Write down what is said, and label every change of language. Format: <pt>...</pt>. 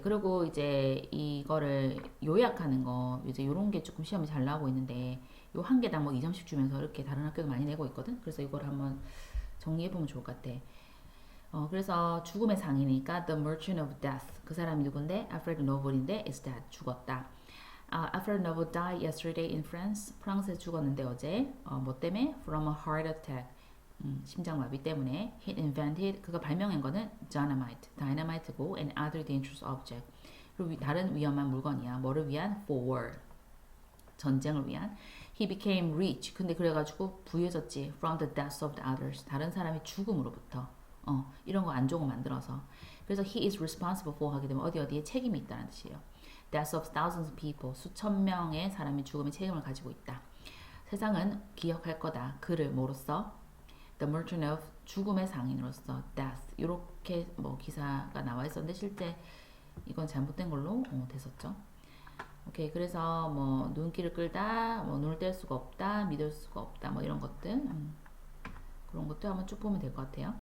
<ko>그리고 이제 이거를 요약하는 거 이제 요런 게 조금 시험이 잘 나오고 있는데 요 한 개당 뭐 2점씩 주면서 이렇게 다른 학교도 많이 내고 있거든. 그래서 이걸 한번 정리해보면 좋을 것 같아. 그래서 죽음의 상이니까</ko> <en>The Merchant of Death</en> <ko>그 사람이 누군데 Alfred Nobel인데</ko> <en>is dead</en> <ko>죽었다.</ko> <en>Alfred Nobel died yesterday in France.</en> <ko>프랑스에 죽었는데 어제 뭐 때문에?</ko> <en>From a heart attack.</en> <ko>심장마비 때문에.</ko> <en>He invented</en> <ko>그가 발명한 거는</ko> <en>dynamite, dynamite고 and other dangerous object.</en> <ko>그리고 다른 위험한 물건이야. 뭐를 위한?</ko> <en>For war.</en> <ko>전쟁을 위한.</ko> <en>He became rich.</en> <ko>근데 그래가지고 부유해졌지.</ko> <en>From the deaths of the others.</en> <ko>다른 사람의 죽음으로부터. 이런 거 안 좋은 거 만들어서. 그래서</ko> <en>he is responsible for</en> <ko>하게 되면 어디에 책임이 있다는 뜻이에요.</ko> <en>Deaths of thousands of people.</en> <ko>수천 명의 사람이 죽음의 책임을 가지고 있다. 세상은 기억할 거다. 그를 뭐로써?</ko> <en>The merchant of</en> <ko>죽음의 상인으로서</ko> <en>death.</en> <ko>이렇게 뭐 기사가 나와 있었는데 실제 이건 잘못된 걸로 됐었죠. 오케이. 그래서 뭐 눈길을 끌다, 뭐 눈을 뗄 수가 없다, 믿을 수가 없다, 뭐 이런 것들 그런 것도 한번 쭉 보면 될 것 같아요.</ko>